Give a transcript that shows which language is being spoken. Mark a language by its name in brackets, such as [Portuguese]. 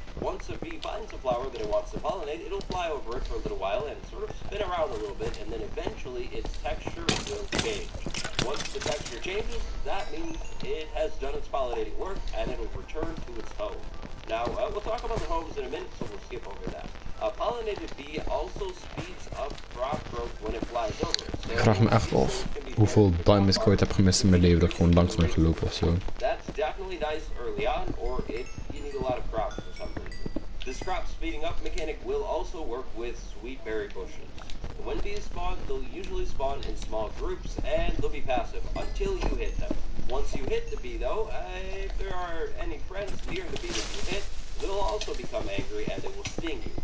[English] Once a bee finds a flower that it wants to pollinate, it'll fly over it for a little while and sort of spin around a little bit, and then eventually its texture will change. Once the texture changes, that means it has done its pollinating work and it'll return to its home. Now, we'll talk about the homes in a minute, so we'll skip over that. A pollinated bee also speeds of crop growth when it flies over it. So [Dutch] Ik vraag me echt af hoeveel diamonds ik ooit heb gemist in mijn leven dat ik gewoon langs ben gelopen of zo. [English] That's definitely nice early on, or if you need a lot of crops for some reason. This crop speeding up mechanic will also work with sweet berry bushes. When bees spawn, they'll usually spawn in small groups, and they'll be passive until you hit them. Once you hit the bee though, if there are any friends near the bee that you hit, they'll also become angry and they will sting you.